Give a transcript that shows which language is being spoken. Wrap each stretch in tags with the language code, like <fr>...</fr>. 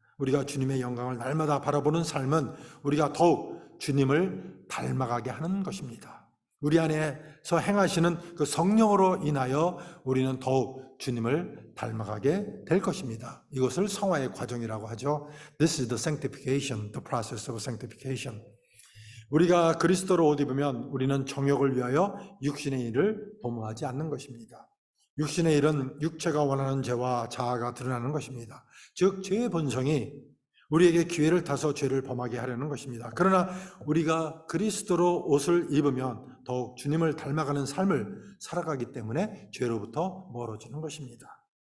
<ko>우리가 주님의 영광을 날마다 바라보는 삶은 우리가 더욱 주님을 닮아가게 하는 것입니다. 우리 안에서 행하시는 그 성령으로 인하여 우리는 더욱 주님을 닮아가게 될 것입니다. 이것을 성화의 과정이라고 하죠.</ko> <en>This is the sanctification, the process of sanctification.</en> <ko>우리가 그리스도로 옷 입으면 우리는 정욕을 위하여 육신의 일을 도모하지 않는 것입니다. 육신의 일은 육체가 원하는 죄와 자아가 드러나는 것입니다. 즉 죄의 본성이 우리에게 기회를 타서 죄를 범하게 하려는 것입니다. 그러나 우리가 그리스도로 옷을 입으면 더욱 주님을 닮아가는 삶을 살아가기 때문에 죄로부터 멀어지는 것입니다.</ko>